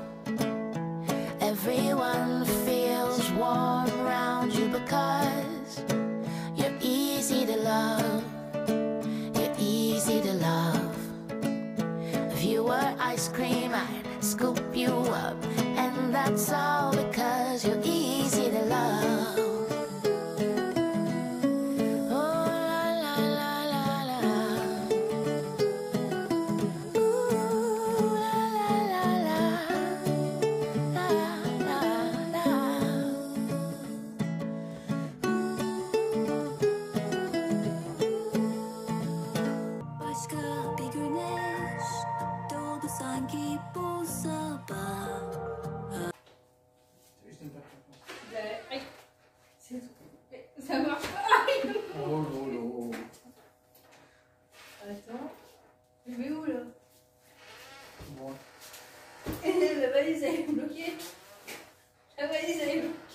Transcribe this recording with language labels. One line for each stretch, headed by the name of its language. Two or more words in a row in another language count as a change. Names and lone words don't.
English: Everyone feels warm around you because you're easy to love. You're easy to love. If you were ice cream, I'd scoop you up, and that's all because you're easy to love. Oh la la la la la. Ooh la la la la. La la la.
Turkish: başka bir güneş doğdu sanki bu sabah.
French: Ça marche pas. Oh lolo. Attends, je vais où là? Bon. La valise elle est bloquée. La valise elle est bloquée.